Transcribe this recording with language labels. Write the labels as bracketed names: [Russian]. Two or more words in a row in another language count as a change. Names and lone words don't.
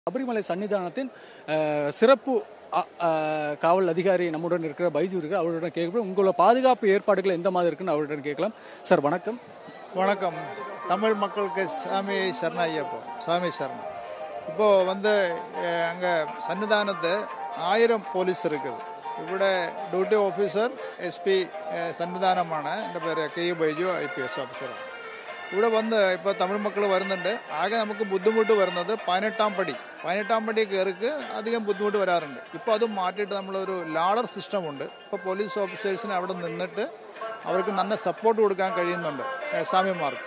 [Tamil] சபரிமலை சன்னிதானத்தின் சிறப்பு காவல் அதிகாரி நம்முடன் இருக்கிற பைஜு இருக்கு. அவருடன் கேட்கப்படும் உங்களோட பாதுகாப்பு ஏற்பாடுகள் எந்த மாதிரி இருக்குன்னு அவருடன் கேட்கலாம். சார் வணக்கம். வணக்கம். தமிழ் மக்களுக்கு சாமி சரண ஐயப்போ, சாமி சரணம். இப்போது அங்கே சன்னிதானத்து 1000 പോലീസ് இருக்குது. [Malayalam] ഇവിടെ ഡ്യൂട്ടി ഓഫീസർ SP സന്നിധാനമാണ്. എൻ്റെ പേര് K. ബൈജു, IPS ഓഫീസറാണ്. ഇവിടെ ഇപ്പോൾ തമിഴ് മക്കൾ വരുന്നുണ്ട്. ആകെ നമുക്ക് ബുദ്ധിമുട്ട് വരുന്നത് 18ാം പടി കയറിക്ക് അധികം ബുദ്ധിമുട്ട് വരാറുണ്ട്. ഇപ്പോൾ അത് മാറ്റിയിട്ട് നമ്മളൊരു ലാഡർ സിസ്റ്റം ഉണ്ട്. ഇപ്പോൾ പോലീസ് ഓഫീസേഴ്സിന് അവിടെ നിന്നിട്ട് അവർക്ക് നല്ല സപ്പോർട്ട് കൊടുക്കാൻ കഴിയുന്നുണ്ട് സ്വാമിമാർക്ക്.